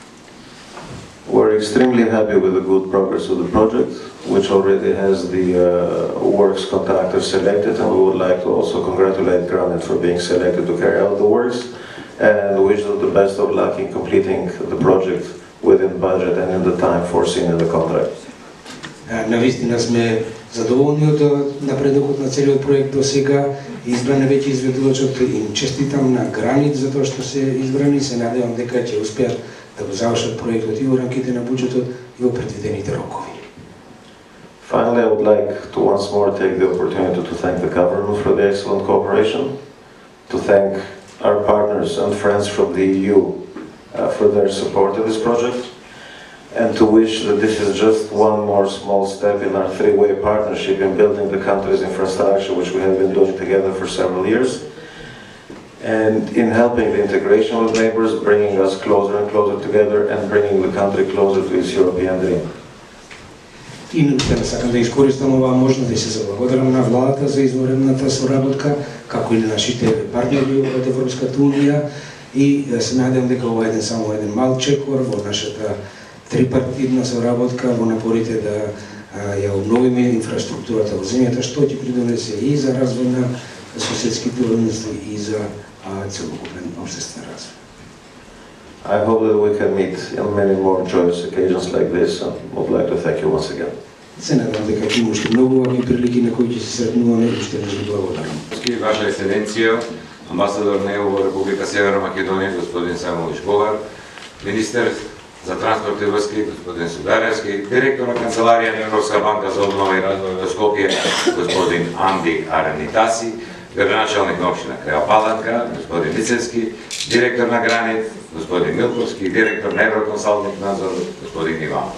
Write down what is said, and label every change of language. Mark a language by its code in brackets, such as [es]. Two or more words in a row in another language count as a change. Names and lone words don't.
[en] We're extremely happy with the good progress of the project, which already has the works contractor selected, and we would like to also congratulate Granite for being selected to carry out the works, and wish them the best of luck in completing the project within budget and in the time foreseen in the contract. [mk] Навистина сме задоволни од напредокот на целиот проект до сега. Избран е веќе изведувачот, им честитам на Гранит за тоа што се избрани, се надевам дека ќе успеат да го завршат проектот и во рамките на буџетот и во предвидените рокови. [en] Finally, I would like to once more take the opportunity to thank the government for the excellent cooperation, to thank our partners and friends from the EU for their support in this project, and to wish that this is just one more small step in our three-way partnership in building the country's infrastructure, which we have been doing together for several years, and in helping the integration with neighbors, bringing us closer and closer together, and bringing the country closer to its European dream. [mk] И наистина сакам да искористам оваа можност да се заблагодарам на владата за изворедната соработка, како и на нашите партнери од Европската унија, и се надевам дека ова е само еден мал чекор во нашата трипартитна соработка во напорите да ја обновиме инфраструктурата во земјата, што ќе придонесе и за развој на соседските односи и за целокупен општествен развој. [en] I hope that we can meet on many more joyous occasions like this, and would like to thank you once again. [mk] Се надевам дека ќе има уште многу вакви прилики на кои ќе се сретнуваме и уште ви благодарам. Ваша ексцеленција, амбасадор на ЕУ во Република Северна Македонија, господин Самуил Богар, министер за транспорт и врски, господин Сударевски, директор на Канцеларија на Европска банка за обнова и развој во Скопје, господин Анди Аренитаси, градоначалник на општина Крива Паланка, господин Лицевски, директор на Гранит, господин Милковски, директор на Евроконсалтинг надзор, господин Иванов.